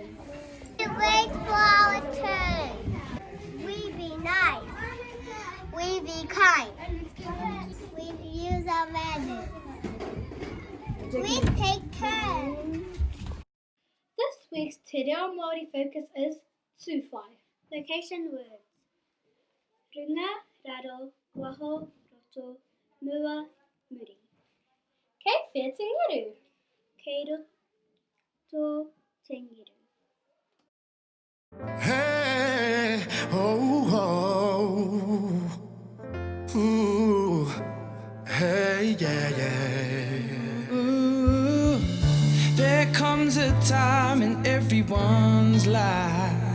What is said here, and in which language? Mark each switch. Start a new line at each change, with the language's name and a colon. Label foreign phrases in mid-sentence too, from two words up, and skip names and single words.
English: We wait for our turn. We be nice. We be kind. We use our manners. We take turns. This week's Te Reo Māori focus is Tūwhai. Location words.
Māori: Runga, raro, waho, roto, mua, muri. Kei whea te ngaru. Kei roto te ngiru. Hey, oh, oh, ooh, hey, yeah.
English: Ooh, there comes a time in everyone's life.